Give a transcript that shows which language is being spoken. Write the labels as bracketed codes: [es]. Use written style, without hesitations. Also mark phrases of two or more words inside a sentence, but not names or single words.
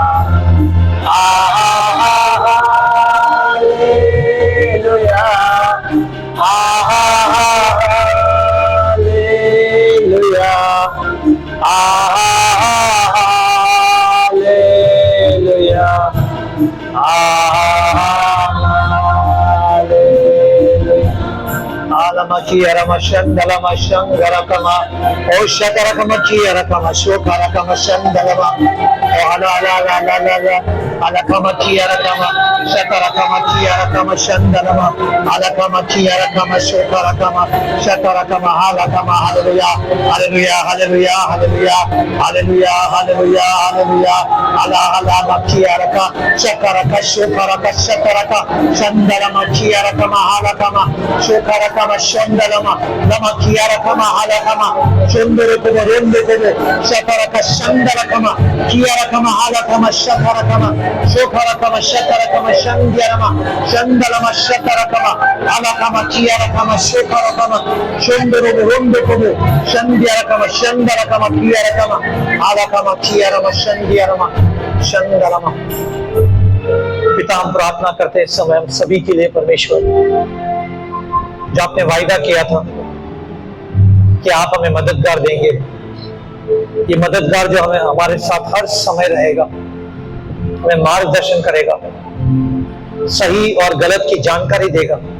[hi] हालेलुया, हालेलुया, हालेलुया, हालेलुया। आलमकी अरमशंदलम शंगरकमा ओ शतरकम की अरकम शोकरकम शंदलम ओ अला अलकम की अरकम शतरकम की अरकम शंदलम अलकम की अरकम शोकरकम शतरकम अलकम। हालेलुया, हालेलुया, हालेलुया, हालेलुया, हालेलुया, हालेलुया, हालेलुया। अला मकी अरका शकरक शोकरक शतरक शंदलम की अरकम अलकम शोकरक Shandalama, Lama Kiarakama, Halakama, Shundurakama, Rundakama, Shaparakama, Shandarakama, Kiarakama, Halakama, Shaparakama, Shokarakama, Shatarakama, Shandyarama, Shandalama, Shatarakama, Halakama, Kiarakama, Shokarakama, Shundurakama, Rundakama, Shandyarakama, Shandarakama, Kiarakama, Halakama, Kiarama, Shandyarama, Shandalama। पिता हम प्रार्थना करते हैं इस समय हम सभी के लिए परमेश्वर, जो आपने वायदा किया था कि आप हमें मददगार देंगे, ये मददगार जो हमें हमारे साथ हर समय रहेगा, हमें मार्गदर्शन करेगा, सही और गलत की जानकारी देगा।